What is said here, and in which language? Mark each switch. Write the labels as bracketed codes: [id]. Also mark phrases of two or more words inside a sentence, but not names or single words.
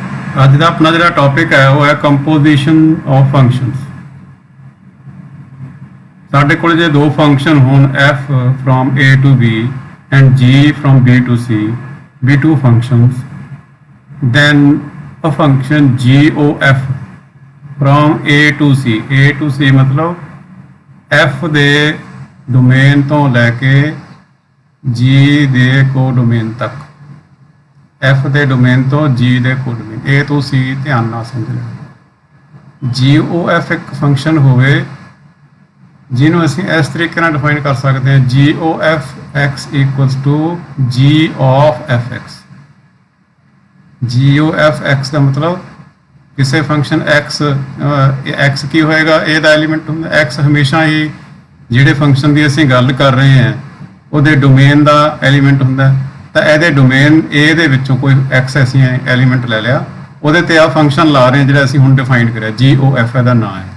[pa] ਅੱਜ ਦਾ ਆਪਣਾ ਜਿਹੜਾ ਟੌਪਿਕ ਹੈ ਉਹ ਹੈ [en] composition of functions. [pa] ਸਾਡੇ ਕੋਲ ਜੇ ਦੋ ਫੰਕਸ਼ਨ ਹੋਣ [en] f from a to b and g from b to c, [pa] be two functions, then a function GOF from a to c मतलब f ਦੇ ਡੋਮੇਨ ਤੋਂ ਲੈ ਕੇ g ਦੇ ਕੋਡੋਮੇਨ ਤੱਕ, f ਦੇ ਡੋਮੇਨ ਤੋਂ g ਦੇ ਕੋਡੋਮੇਨ, a ਤੋਂ c ਧਿਆਨ ਨਾਲ ਸਮਝ ਲੈਣਾ। GOF ਇੱਕ ਫੰਕਸ਼ਨ ਹੋਵੇ ਜਿਹਨੂੰ ਅਸੀਂ ਇਸ ਤਰੀਕੇ ਨਾਲ ਡਿਫਾਈਨ ਕਰ ਸਕਦੇ ਹਾਂ, [en] GOF x equals to g of fx। [pa] GOF x ਦਾ ਮਤਲਬ ਕਿਸੇ ਫੰਕਸ਼ਨ x ਕੀ ਹੋਏਗਾ, a ਦਾ ਐਲੀਮੈਂਟ ਹੁੰਦਾ। x ਹਮੇਸ਼ਾ ਹੀ ਜਿਹੜੇ ਫੰਕਸ਼ਨ ਦੀ ਅਸੀਂ ਗੱਲ ਕਰ ਰਹੇ ਹਾਂ ਉਹਦੇ ਡੋਮੇਨ ਦਾ ਐਲੀਮੈਂਟ ਹੁੰਦਾ। ਤਾਂ ਇਹਦੇ ਡੋਮੇਨ a ਦੇ ਵਿੱਚੋਂ ਕੋਈ x ਅਸੀਂ ਐਲੀਮੈਂਟ ਲੈ ਲਿਆ, ਉਹਦੇ ਤੇ ਆ ਫੰਕਸ਼ਨ ਲਾ ਰਹੇ ਹਾਂ ਜਿਹੜਾ ਅਸੀਂ ਹੁਣ ਡਿਫਾਈਨ ਕਰਿਆ, GOF ਇਹਦਾ ਨਾਂ ਹੈ।